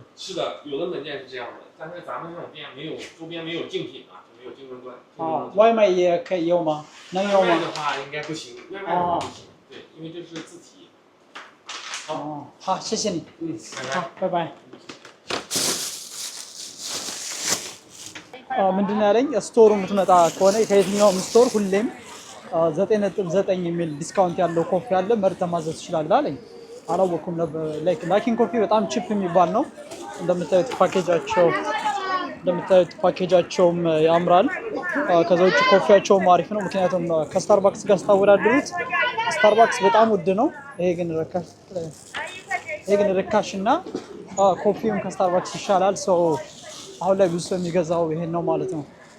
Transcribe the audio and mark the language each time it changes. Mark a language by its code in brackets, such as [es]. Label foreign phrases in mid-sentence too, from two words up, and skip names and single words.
[zh] 是的，有的门店是这样的，但是咱们这种店没有周边没有竞品嘛，就没有竞争关。外卖也可以用吗？能用吗？外卖的话应该不行，外卖的话不行，对，因为这是自提。好，谢谢你。好，拜拜。 [am] ምንድን ያለኝ ስቶሩ የምትመጣ ከሆነ ከየትኛውም ስቶር ሁሌም 9.9 የሚል ዲስካውንት ያለው ኮፊ አለ፣ መርጠህ ማዘዝ ትችላለህ አለኝ። አላወኩም ነበር። ላኪን ኮፊ በጣም ቺፕ የሚባል ነው። እንደምታዩት ፓኬጃቸውም ያምራል። ከዛ ውጭ ኮፊያቸውም አሪፍ ነው። ምክንያቱም ከስታርባክስ ጋር ስታወዳድሩት ስታርባክስ በጣም ውድ ነው። ይሄ ግን ርካሽ እና ኮፊውም ከስታርባክስ ይሻላል። ሰው አሁን ላይ ብዙ ሰው የሚገዛው ይሄን ነው ማለት ነው።